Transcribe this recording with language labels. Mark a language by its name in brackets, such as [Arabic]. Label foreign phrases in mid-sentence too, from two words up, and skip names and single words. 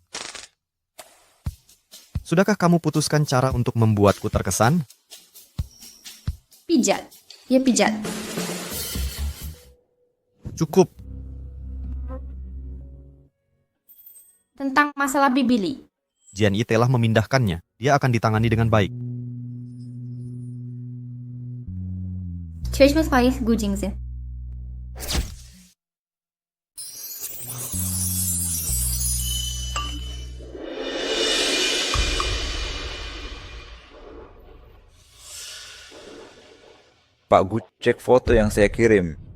[Indonesian] Sudahkah kamu putuskan cara untuk membuatku terkesan? Pijat. Ya pijat. Cukup. Tentang masalah Bibili. Jian Yi telah memindahkannya. Dia akan ditangani dengan baik. [Chinese] 确实不好意思，Gu Jingze。 [Indonesian] Pak Gu, cek foto yang saya kirim.